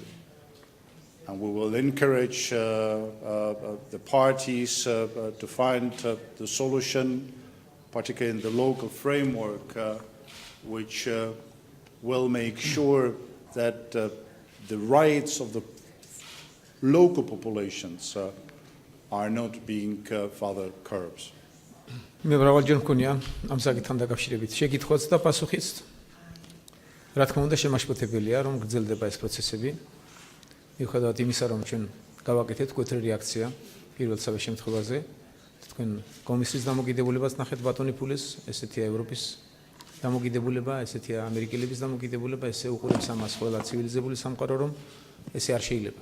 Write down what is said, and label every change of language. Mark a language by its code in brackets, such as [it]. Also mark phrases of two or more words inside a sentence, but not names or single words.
[en] And we will encourage the parties to find the solution, particularly in the local framework, which will make sure that the rights of the local populations are not being further curbed. [ka] მე მრავალჯერ მქონია ამ საკითხთან დაკავშირებით შეკითხვაც და პასუხიც. რა თქმა უნდა, შემაშფოთებელია, რომ გრძელდება ეს პროცესები. მიუხედავად იმისა, რომ ჩვენ გავაკეთეთ მკვეთრი რეაქცია პირველ სამი შემთხვევაზე, თქვენ კომისიის დამოკიდებულებას ნახეთ ბატონი ფულეს, ესეთია ევროპის დამოკიდებულება, ესეთია ამერიკელების დამოკიდებულება, ესე უყურებს ამას ყველა ცივილიზებული სამყარო, რომ ესე არ შეიძლება.